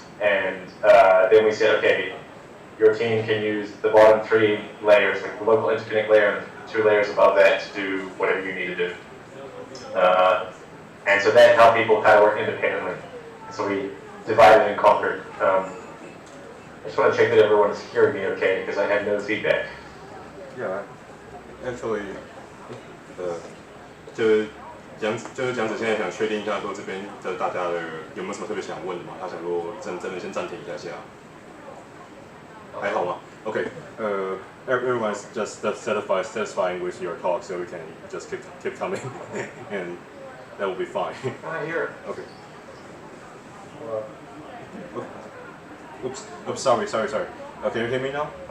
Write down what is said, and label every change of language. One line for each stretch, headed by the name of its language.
English: And then we said, okay, your team can use the bottom 3 layers, like the local interconnect layer and 2 layers above that to do whatever you need to do. And so that helped people kind of work independently. So we divided and conquered. I just want to check that everyone is hearing me okay, because I had no feedback. Yeah, actually,
Chinese: 就是讲者现在想确定一下，说这边的大家的有没有什么特别想问的嘛？他想说真的先暂停一下。还好吗
English: ？Okay, everyone's just satisfying with your talk, so we can just keep coming, and that will be fine. I hear it. Okay. Oops, sorry. Can you hear me now?